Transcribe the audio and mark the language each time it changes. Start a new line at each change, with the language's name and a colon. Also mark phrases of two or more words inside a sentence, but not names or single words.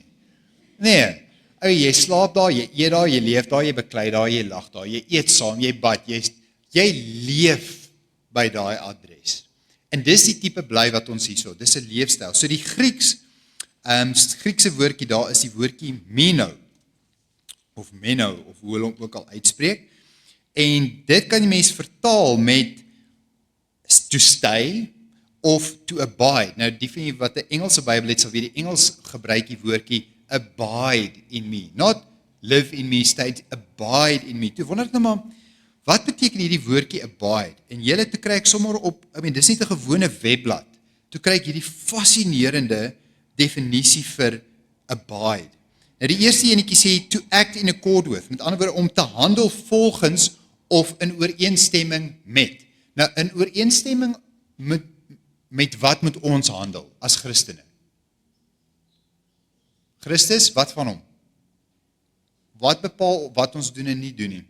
Afrikaans: Nee, jy slaap daar, jy eet daar, jy leef daar, jy beklei daar, jy lag daar, jy eet saam, jy bad, jy leef by daai adres. En dis die tipe bly wat ons hierso, dis 'n leefstyl. So die Griekse woordjie daar is die woordjie meno, of hoe hulle hom ook al uitspreek. En dit kan die mens vertaal met
English: to stay
Afrikaans: of
English: to abide.
Afrikaans: Nou die van julle wat 'n Engelse Bybel het, sal weet die Engels gebruik die woordjie
English: abide in me. Not live in me, stay, abide in me.
Afrikaans: Toe wonder ek nou maar, wat beteken hierdie woordjie abide? En julle te kry ek sommer op, dis nie 'n gewone webblad. Toe kry ek hierdie fascinerende definisie vir abide. Nou die eerste enetjie sê
English: to act in accord with,
Afrikaans: met ander woorde om te handel volgens of in ooreenstemming met. Nou in ooreenstemming met wat moet ons handel as Christene? Christus, wat van hom? Wat bepaal wat ons doen en nie doen nie?